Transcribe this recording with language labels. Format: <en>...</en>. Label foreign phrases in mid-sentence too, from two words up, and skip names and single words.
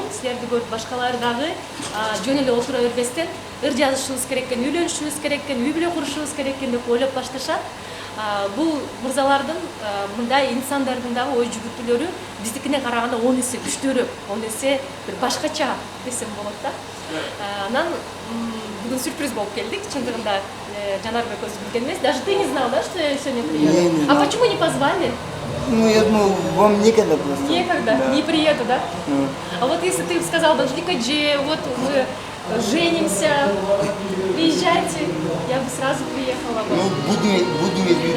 <ky>Силерди көрүп башкалар дагы жөн эле отура бербестен ыр жазышыбыз керек экен, үйлөнүшүбүз керек экен, үй бүлө курушубуз керек экен деп ойлоп башташат. Бул мырзалардын, мындай инсандардын дагы ой жүгүртүүлөрү биздикине караганда 10 эсе күчтүүрөөк, 10 эсе бир башкача десем болот да. Анан бүгүн сюрприз болуп келдик. Чындыгында Жанарбек өзү билген эмес.</ky> <ru>Даже ты не знал, да, что я сегодня приеду? А почему не позвали? Ну, я думал, вам некогда просто. Некогда, Да. не приеду, да? А вот если ты сказал, Дождика Дже, вот мы женимся, приезжайте, я бы сразу приехала бы. Ну, будем иметь в виду.</ru>